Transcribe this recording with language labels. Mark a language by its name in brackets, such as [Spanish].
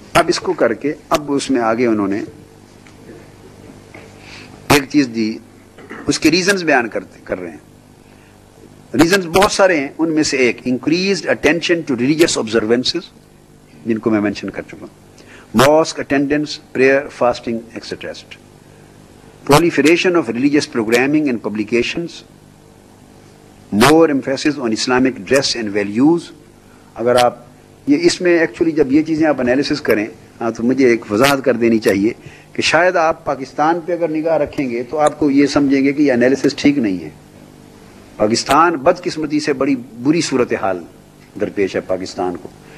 [Urdu] اب اس کو کر کے اب اس میں آگے انہوں نے ایک چیز دی، اس کے ریزنز بیان کر رہے ہیں. ریزنز بہت سارے ہیں، ان میں سے ایک [English] increased attention to religious observances, [Urdu] جن کو میں مینشن کر چکا ہوں، mask attendance, prayer, fasting extra. [English] proliferation of religious programming and publications, more emphasis on Islamic dress and values. [Urdu] اگر آپ یہ اس میں ایکچولی جب یہ چیزیں آپ انالیسس کریں تو مجھے ایک وضاحت کر دینی چاہیے کہ شاید آپ پاکستان پہ اگر نگاہ رکھیں گے تو آپ کو یہ سمجھیں گے کہ یہ انالیسس ٹھیک نہیں ہے. پاکستان بدقسمتی سے بڑی بری صورتحال درپیش ہے پاکستان کو.